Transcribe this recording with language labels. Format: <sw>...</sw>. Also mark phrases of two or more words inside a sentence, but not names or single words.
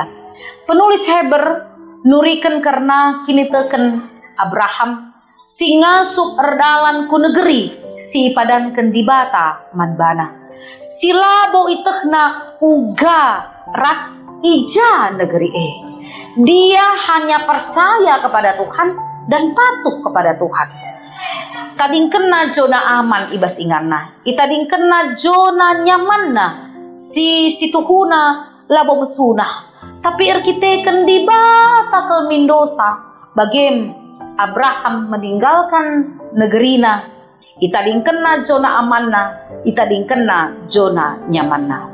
<btx>Penulis Heber nuriken karena kini teken Abraham singa sub erdalan ku negeri si padanken di bata manbana. Silabo itehna uga ras ija negeri</btx> <id>Dia hanya percaya kepada Tuhan dan patuh kepada Tuhan.</id> <btx>Tading kena</btx> <id>zona aman</id> <btx>ibas inganna, itading kena zona nyamanna si situhuna labo mesuna. Tapi erkiteken di bata kelmindosa bagem Abraham meninggalkan negerina, itading kena zona amanna, itading kena zona nyamanna.</btx>